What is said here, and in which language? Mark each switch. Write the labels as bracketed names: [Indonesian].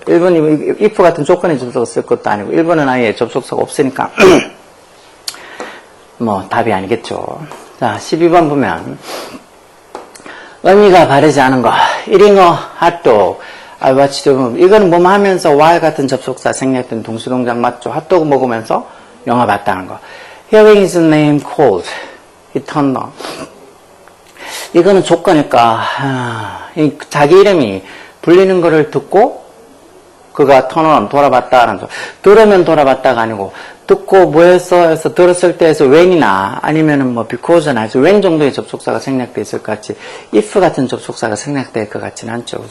[Korean] 1번이 if 같은 조건의 접속사 쓸 것도 아니고 1번은 아예 접속사가 없으니까 뭐 답이 아니겠죠. 자 12번 보면 의미가 바르지 않은 거 [English] eating a hot dog I watched [Korean] 이거는 뭐뭐 하면서 while 같은 접속사 생략된 동시동작 맞죠. 핫도그 먹으면서 영화 봤다는 거. [English] Hearing his name called he turned on [Korean] 이거는 조건일까? 자기 이름이 불리는 거를 듣고 그가 턴온 돌아봤다라는 거. 들으면 돌아봤다가 아니고 듣고 뭐했어 해서 들었을 때에서 when이나 아니면은 뭐 because나 해서 when 정도의 접속사가 생략돼 있을 것 같지 if 같은 접속사가 생략될 것 같지는 않죠.